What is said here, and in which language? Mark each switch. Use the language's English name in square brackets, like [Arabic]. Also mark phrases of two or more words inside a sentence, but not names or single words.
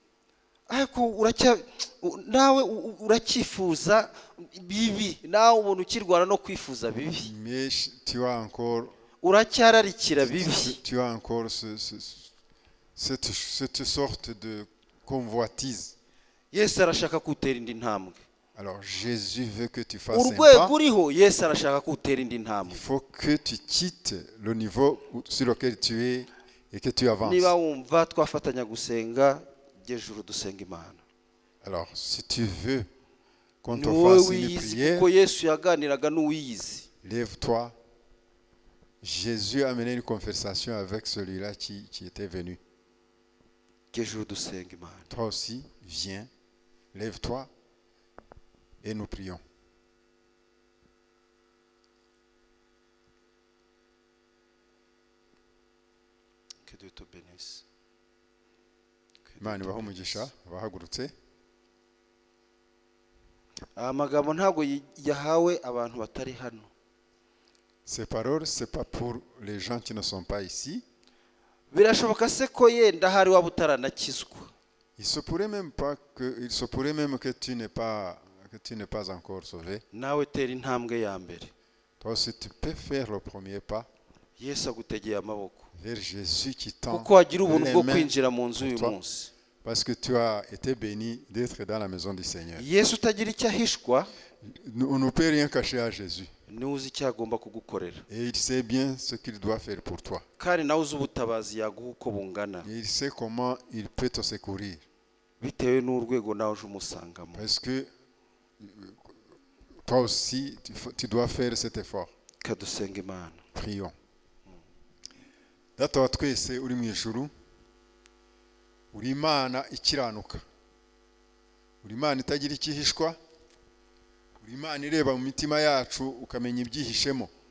[Kinyarwanda] ariko nawe uracyifuza bibi, nawe ubona ukirwana no kwifuza bibi, [French] Mais tu as encore, [Kinyarwanda] uracyararikira bibi. [French] tu as encore cette sorte de convoitise. [Kinyarwanda] Yesu arashaka kutera indi ntambwe. [French] Alors Jésus veut que tu fasses un [Kinyarwanda] Urwego [French] pas. [Kinyarwanda] uriho Yesu arashaka kutera indi ntambwe. [French] Il faut que tu quittes le niveau sur lequel tu es et que tu avances. [Kinyarwanda] Niba wumva twafatanya gusenga, jyejuru dusenga Imana. [French] Alors, si tu veux qu'on te [Kinyarwanda] Ni wowe [French] fasse une [Kinyarwanda] wiyizi [French] prière, [Kinyarwanda] kuko Yesu yaganiraga n'uwiyizi. [French] lève-toi. Jésus a mené une conversation avec celui-là qui était venu. [Kinyarwanda] Jyejuru dusenga Imana. [French] Toi aussi, viens, lève-toi et nous prions. Que Dieu te bénisse. [Kinyarwanda] Imana ibahe umugisha abahagurutse. Amagambo ntabwo yahawe abantu batari hano. [French] Ces paroles, ce n'est pas pour les gens qui ne sont pas ici. [Kinyarwanda] Birashoboka se ko yenda hari waba utaranakizwa. [French] Il se pourrait même que tu n'es pas encore sauvé. [Kinyarwanda] Nawe tera intambwe ya mbere. [French] Toi aussi, tu peux faire le premier pas [Kinyarwanda] Yesu agutegeye amaboko [French] vers Jésus qui tend [Kinyarwanda] kuko wagira ubuntu [French] les [Kinyarwanda] bwo [French] mains [Kinyarwanda] kwinjira mu nzu [French] pour [Kinyarwanda] uyu [French] toi, [Kinyarwanda] munsi. [French] parce que tu as été béni d'être dans la maison du Seigneur. [Kinyarwanda] Yesu utagira icyo ahishwa [French] On ne peut rien cacher à Jésus. [Kinyarwanda] niwe uzi icyo agomba kugukorera, [French] Et il sait bien ce qu'il doit faire pour toi. [Kinyarwanda] kandi nawe uzi ubutabazi yaguha uko bungana [French] Et il sait comment il peut te secourir. [Kinyarwanda] bitewe n'urwego nawe uje umusangamo. [French] Parce que toi aussi, tu dois faire cet effort. [Kinyarwanda] Kadusenga Imana. [French] Prions. [Kinyarwanda] Data wa twese uri mu ijuru, uri Imana ikiranuka, uri Imana itagira ikihishwa, uri Imana ireba mu mitima yacu ukamenya ibyihishemo.